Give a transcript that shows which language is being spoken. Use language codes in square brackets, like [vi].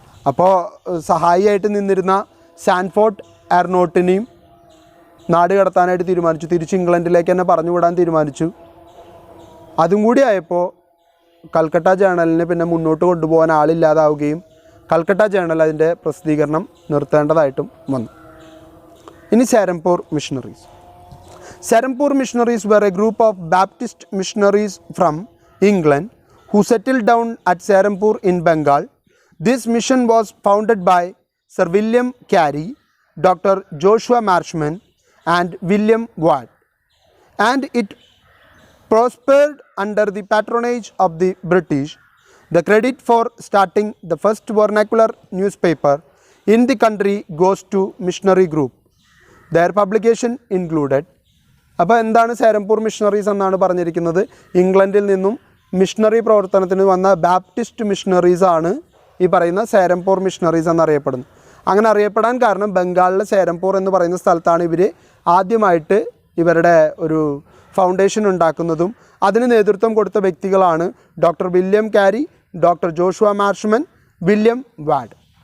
[ml] അപ്പോൾ സഹായിയായിട്ട് നിന്നിരുന്ന സാൻഫോർഡ് എർനോട്ടിനെയും നാട് കടത്താനായിട്ട് തീരുമാനിച്ചു. തിരിച്ച് ഇംഗ്ലണ്ടിലേക്ക് തന്നെ പറഞ്ഞു വിടാൻ തീരുമാനിച്ചു. അതും കൂടി ആയപ്പോൾ കൽക്കട്ട ജേണലിന് പിന്നെ മുന്നോട്ട് കൊണ്ടുപോകാൻ ആളില്ലാതാവുകയും കൽക്കട്ട ജേണൽ അതിൻ്റെ പ്രസിദ്ധീകരണം നിർത്തേണ്ടതായിട്ടും വന്നു. ഇനി സെരംപൂർ missionaries. [en] Serampore missionaries were a group of Baptist missionaries from England who settled down at Serampore in Bengal. This mission was founded by Sir William Carey, Dr. Joshua Marshman and William Ward, and it prospered under the patronage of the British. The credit for starting the first vernacular newspaper in the country goes to missionary group. Their publication included. [ml] അപ്പോൾ എന്താണ് സെരംപൂർ missionaries എന്നാണ് പറഞ്ഞിരിക്കുന്നത്? ഇംഗ്ലണ്ടിൽ നിന്നും missionary പ്രവർത്തനത്തിന് വന്ന Baptist മിഷണറീസാണ് ഈ പറയുന്ന സെരംപൂർ മിഷണറീസ് എന്നറിയപ്പെടുന്നു. അങ്ങനെ അറിയപ്പെടാൻ കാരണം ബംഗാളിലെ സെരംപൂർ എന്ന് പറയുന്ന സ്ഥലത്താണ് ഇവർ ആദ്യമായിട്ട് ഇവരുടെ ഒരു ഫൗണ്ടേഷൻ ഉണ്ടാക്കുന്നതും അതിന് നേതൃത്വം കൊടുത്ത വ്യക്തികളാണ് ഡോക്ടർ വില്യം കാരി, ഡോക്ടർ ജോഷുവ മാർഷ്മൻ, വില്യം വാഡ്.